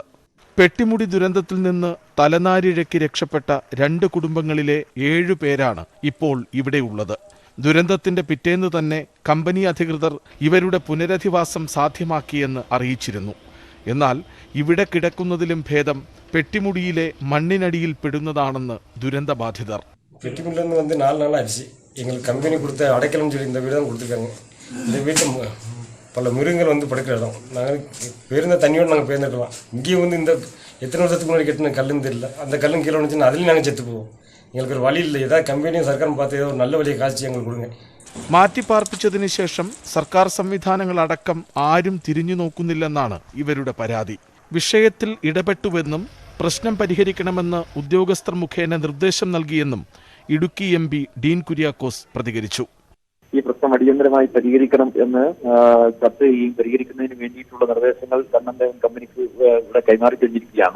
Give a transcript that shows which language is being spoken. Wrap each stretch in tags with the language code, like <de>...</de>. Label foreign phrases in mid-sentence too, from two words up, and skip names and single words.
<ml>പെട്ടിമുടി ദുരന്തത്തിൽ നിന്ന് തലനാരിഴയ്ക്ക് രക്ഷപ്പെട്ട 2 കുടുംബങ്ങളിലെ 7 പേരാണ് ഇപ്പോൾ ഇവിടെയുള്ളത്. ദുരന്തത്തിന്റെ പിറ്റേന്ന് തന്നെ കമ്പനി അധികൃതർ ഇവരുടെ പുനരധിവാസം സാധ്യമാക്കിയെന്ന് അറിയിച്ചിരുന്നു. എന്നാൽ ഇവിടെ കിടക്കുന്നതിലും ഭേദം പെട്ടിമുടിയിലെ മണ്ണിനടിയിൽ പെടുന്നതാണെന്ന് ദുരന്തബാധിതർ.</ml> <ta>பெட்டிமுடியிலேருந்து வந்து 4 நாள் ஆச்சு. எங்களுக்கு கம்பெனி கொடுத்த அடைக்கலம்னு சொல்லி இந்த வீடு தான் கொடுத்துருக்காங்க. இந்த வீட்டில் பல மிருகங்கள் வந்து படுக்கிற இடம். நாங்கள் பேருந்த தண்ணியோடு நாங்கள் பேர்ந்துக்கலாம். இங்கேயும் வந்து இந்த எத்தனை வருஷத்துக்கு முன்னாடி கட்டின கல்லுன்னு தெரியல. அந்த கல்லும் கீழே வந்துச்சுன்னா அதுலேயும் நாங்கள் செத்து போவோம். எங்களுக்கு ஒரு வழி இல்லை. ஏதாவது கம்பெனியும் சர்க்காரும் பார்த்து ஏதோ ஒரு நல்ல வழியை காய்ச்சி எங்களுக்கு கொடுங்க.</ta> <ml>മാറ്റിപ്പാർപ്പിച്ചതിന് ശേഷം സർക്കാർ സംവിധാനങ്ങളടക്കം ആരും തിരിഞ്ഞു നോക്കുന്നില്ലെന്നാണ് ഇവരുടെ പരാതി. വിഷയത്തിൽ ഇടപെട്ടുവെന്നും പ്രശ്നം പരിഹരിക്കണമെന്ന് ഉദ്യോഗസ്ഥർ മുഖേന നിർദ്ദേശം നൽകിയെന്നും ഇടുക്കി MP ഡീൻ കുര്യാക്കോസ് പ്രതികരിച്ചു. ഈ പ്രശ്നം അടിയന്തരമായി പരിഹരിക്കണം എന്ന് ചർച്ച ചെയ്യുകയും പരിഹരിക്കുന്നതിന് വേണ്ടിയിട്ടുള്ള നിർദ്ദേശങ്ങൾ കമ്പനിക്ക് ഇവിടെ കൈമാറി കഴിഞ്ഞിരിക്കുകയാണ്.</ml>